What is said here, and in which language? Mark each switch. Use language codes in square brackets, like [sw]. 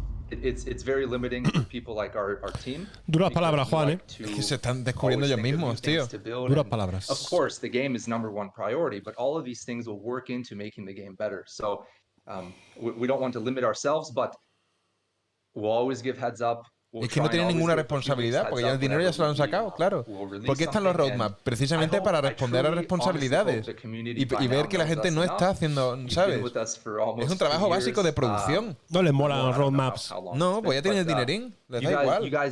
[en] It's very limiting for people like our team. [es] Duras palabras, Juan, ¿eh? Es que se están descubriendo ellos mismos, tío. Duras palabras. [en] Of course, the game is #1 priority, but all of these things will work into making the game better. So we don't want to limit ourselves, but we'll always give heads up. [es] Es que no tienen ninguna responsabilidad, porque ya el dinero ya se lo han sacado, claro. ¿Por qué están los roadmaps? Precisamente para responder a responsabilidades y ver que la gente no está haciendo, ¿sabes? Es un trabajo básico de producción. No les molan los roadmaps. No, pues ya tienen el dinerín, les da igual.